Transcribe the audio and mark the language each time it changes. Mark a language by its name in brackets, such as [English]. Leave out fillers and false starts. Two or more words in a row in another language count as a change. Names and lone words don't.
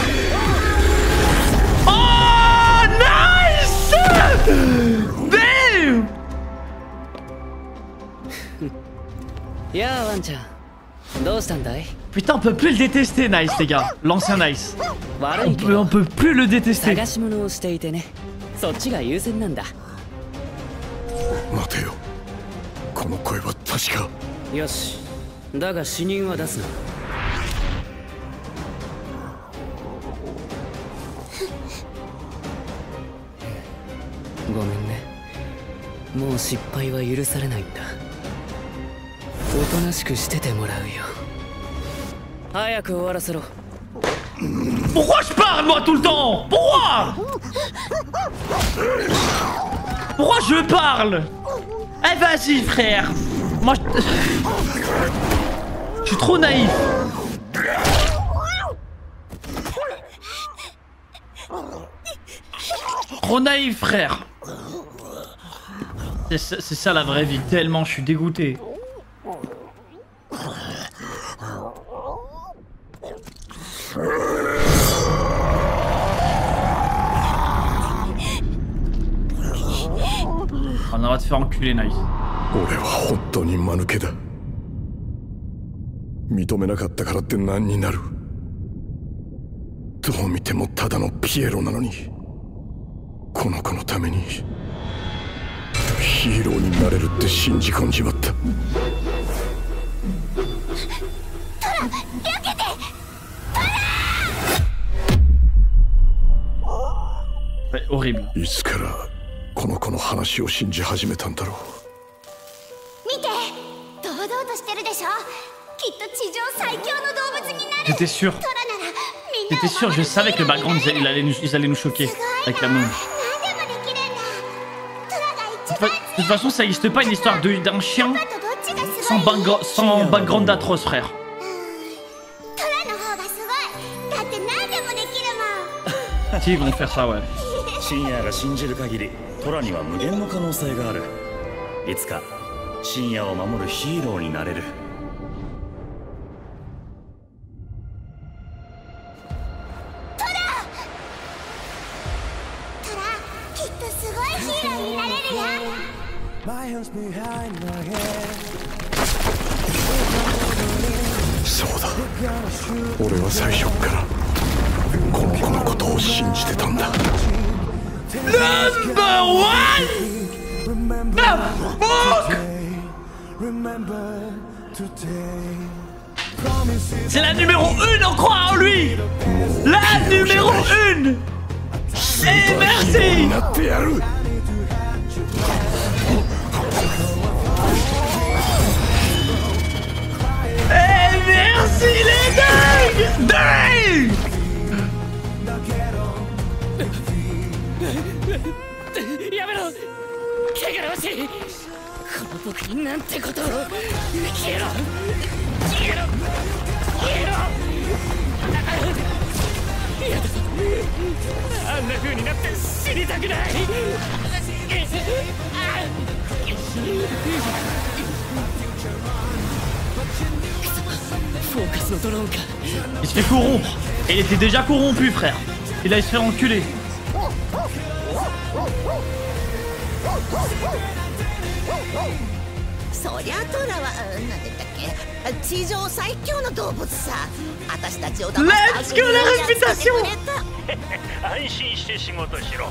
[English] Oh, nice! Damn! [French] Putain, on peut plus le détester, Nice, les gars. L'ancien Nice. On peut plus le détester. [Japanese] 待てよ、この声は確か。よし、だが死人は出すな。ごめんね、もう失敗は許されないんだ。おとなしくしててもらうよ。早く終わらせろ。 [French] Pourquoi je parle moi tout le temps? Pourquoi? Pourquoi je parle? Eh vas-y frère. Moi je suis trop naïf. Trop naïf frère. C'est ça la vraie vie. Tellement je suis dégoûté. On va te faire enculer, Nice. [Japanese] 俺は本当に間抜けだ。認めなかったからって何になる。どう見てもただのピエロなのに、この子のためにヒーローになれるって信じ込んじまった。トラ、避けて。 [French] Horrible. [Japanese] いつからこの子の話を信じ始めたんだろう。見て、堂々としてるでしょ。きっと地上最強の動物になる。 [French] J'étais sûr. J'étais sûr, je savais que le background ils allaient nous choquer avec la môme. De toute façon, ça n'existe pas une histoire d'un chien sans background atroce, frère. Si, ils vont faire ça, ouais. [Japanese] 深夜が信じる限りトラには無限の可能性がある。いつか深夜を守るヒーローになれる。トラきっとすごいヒーローになれるよ。そうだ、俺は最初からこの子のことを信じてたんだ。 [English] Number one! The fuck! [French] C'est la numéro 1, on croit en lui! La numéro 1! Et merci! Et merci les dingues! Dingues! [Japanese] やめろ、汚らわしい。この僕になんてことを。消えろ消えろ消えろ。あんな風になって死にたくない。 [French] Il se fait corrompre. Et il était déjà corrompu, frère. Et là, il se fait enculer. [Japanese] そりゃトラは何だっけ、地上最強の動物さ。私たちを騙した悪人をやっつけてくれた。安心して仕事しろ。